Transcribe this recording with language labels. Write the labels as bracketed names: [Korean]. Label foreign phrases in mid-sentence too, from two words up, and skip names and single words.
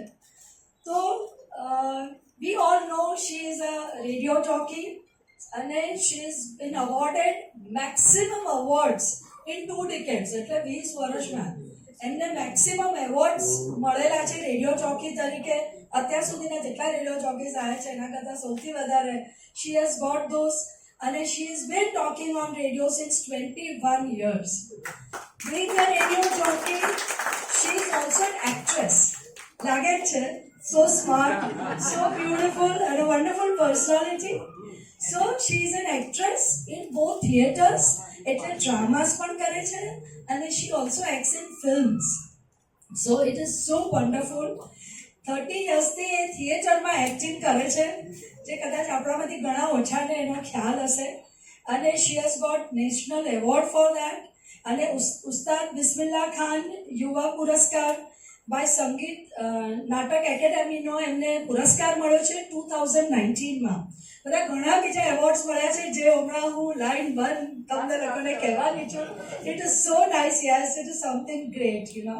[English] તો we all know she is a radio jockey અને she is been awarded maximum awards in 2 decades, [Gujarati] એટલે 20 વર્ષમાં એમને મેક્સિમમ એવોર્ડ્સ મળેલા છે રેડિયો ચોકી તરીકે. અત્યાર સુધીના જેટલા રેડિયો ચોકીઝ આવ્યા છે એના કરતાં સૌથી વધારે [English] she has got those. અને she is been talking on radio since 21 years. Being a radio jockey, she is also an actress. [Gujarati] લાગે છે, [English] so smart, so beautiful and a wonderful personality. So she is an actress in both theatres, [Gujarati] એટલે ડ્રામાસ પણ કરે છે અને [English] she also acts in films. So it is so wonderful. [Gujarati] 30 yearsથી એ થિયેટરમાં એક્ટિંગ કરે છે, જે કદાચ આપણામાંથી ઘણા ઓછાને એનો ખ્યાલ હશે. [English] અને she has got national award for that. [Gujarati] અને ઉસ્તાદ બિસ્મિલ્લા ખાન યુવા પુરસ્કાર બાય સંગીત નાટક એકેડેમીનો એમને પુરસ્કાર મળ્યો છે 2019માં. બધા ઘણા બીજા એવોર્ડ્સ મળ્યા છે જે હમણાં હું લાઈન 1 તમને લોકોને કહેવાની છું. [English] It is so nice. Yes, it is something great, you know.